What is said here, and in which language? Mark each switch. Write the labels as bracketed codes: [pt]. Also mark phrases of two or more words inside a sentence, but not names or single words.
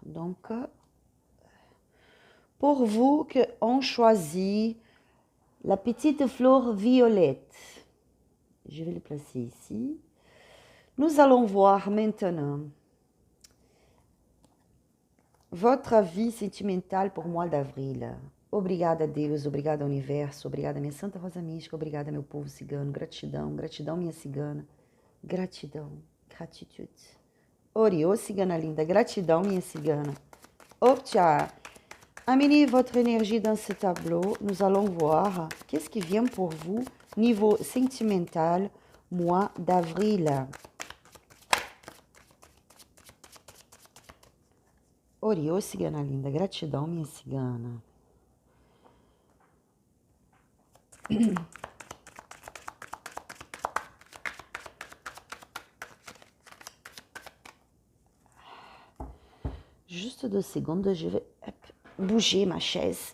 [fr] Donc, pour vous qui ont choisi la petite fleur violette, je vais le placer ici. Nous allons voir maintenant votre vie sentimentale pour o mois d'avril. [pt] Obrigada, Deus, obrigada, Universo, obrigada, minha Santa Rosa Mística, obrigada, meu povo cigano, gratidão, gratidão, minha cigana, gratidão, gratitude. Oriô, cigana linda, gratidão, minha cigana. [fr] Optia, amenez votre énergie dans ce tableau. Nous allons voir qu'est-ce qui vient pour vous, niveau sentimental, mois d'avril. [pt] Oriô, cigana linda, gratidão, minha cigana. [fr] Juste 2 secondes, je vais bouger ma chaise.